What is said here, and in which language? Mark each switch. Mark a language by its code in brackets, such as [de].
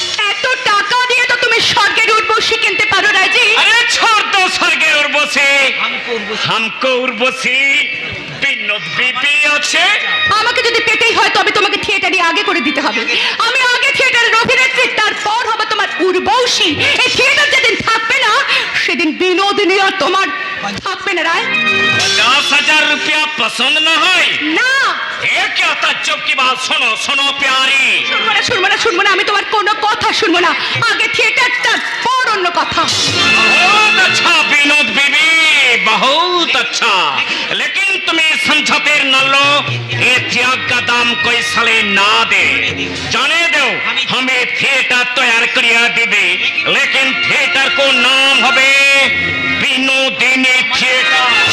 [bn] এত টাকা দিয়ে তো তুমি স্বর্গের উর্বশী কিনতে পারো রাজি। [hi] अरे छोड़ दो स्वर्गे उर्वशी, हमको उर्वशी বিনোদ বিবি আছে। [bn] আমাকে যদি পেতেই হয় তবে তোমাকে থিয়েটারে আগে করে দিতে হবে। আমি আগে থিয়েটারের অভিনেত্রী, তারপর হবে তোমার উর্বশী। এই থিয়েটার যেদিন থাকবে না সেদিন বিনোদিনী আর তোমার থাকবে না রায়। [hi] 50,000 रुपया पसंद न है? [bn] না, [hi] ये क्या ताज्जुब की बात, सुनो सुनो प्यारी। [bn] শুনবো না শুনবো না শুনবো না, আমি তোমার কোনো কথা শুনবো না। আগে থিয়েটারটা পর অন্য কথা। [hi] बहुत अच्छा विनोद बीबी, बहुत अच्छा, लेकिन तुम्हें समझाते न लो, ये त्याग का दाम कोई साले ना दे। जाने दो, हमें थिएटर तैयार करिया दिबे, लेकिन थिएटर को नाम হবে বিনোদিনী थिएटर।